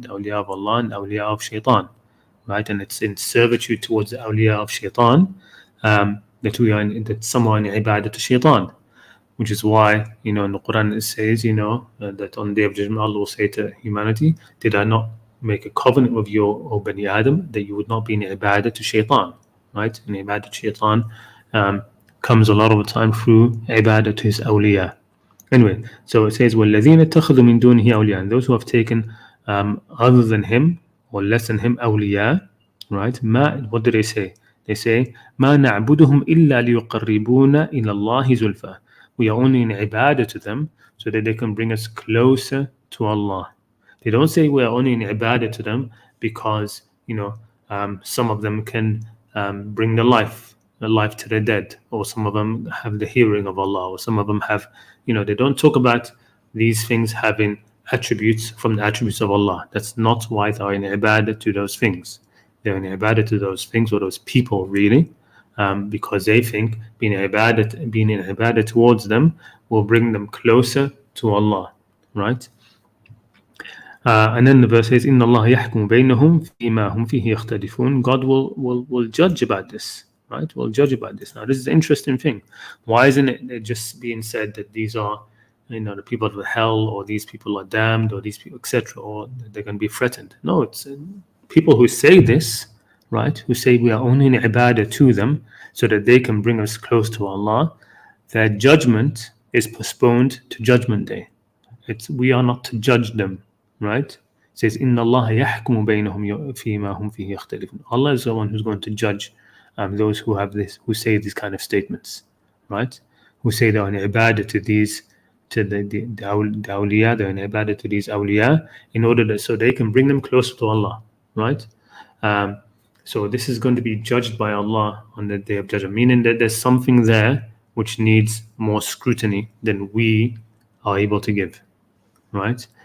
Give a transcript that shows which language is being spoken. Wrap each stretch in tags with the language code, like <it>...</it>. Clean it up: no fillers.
<en>Awliya of Allah and awliya of shaitan, right? And it's in servitude towards the awliya of shaitan, that we are in, that someone in ibadah to shaitan, which is why, in the Quran it says, that on the day of judgment Allah will say to humanity, did I not make a covenant with you, O Bani Adam, that you would not be in ibadah to shaitan, right? And ibadah to shaitan comes a lot of the time through ibadah to his awliya. Anyway, so it says,</en> <ar>وَالَّذِينَ اتَّخَذُوا مِن دُونِهِ أَوْلِيَاءَ,</ar> <en>and those who have taken other than him or less than him awliya, right? What do they say? They say,</en> <ar>مَا نَعْبُدُهُمْ إِلَّا لِيُقَرِّبُونَ إِلَى اللَّهِ زُلْفَى.</ar> <en>We are only in ibadah to them so that they can bring us closer to Allah. They don't say we are only in ibadah to them because some of them can bring the life to the dead, or some of them have the hearing of Allah, or some of them have, they don't talk about these things having attributes from the attributes of Allah. That's not why they are in ibadah to those things. They're in ibadah to those things, or those people really, because they think being in ibadah towards them will bring them closer to Allah, right? And then the verse says,</en> <ar>إِنَّ اللَّهَ يَحْكُمُ بَيْنَهُمْ فِيمَا هُمْ فِيهِ يَخْتَلِفُونَ.</ar> <en>God will judge about this, right? Will judge about this. Now, this is the interesting thing. Why isn't it just being said that these are, the people of hell, or these people are damned, or these people, etc., or they're going to be threatened? No, it's people who say this, right? Who say we are only in ibadah to them so that they can bring us close to Allah. Their judgment is postponed to Judgment Day. We are not to judge them, right? It says,</en> <ar>إِنَّ اللَّهَ يَحْكُمُ بَيْنَهُمْ فِيمَا هُمْ فِيهِ يَخْتَلِفُونَ.</ar> <en>Allah is the one who's going to judge those who say these kind of statements, right? Who say they're in ibadah to these, to the awliya, they're in ibadah to these awliya, in order that so they can bring them closer to Allah, right? So this is going to be judged by Allah on the day of judgment, meaning that there's something there which needs more scrutiny than we are able to give, right?</en>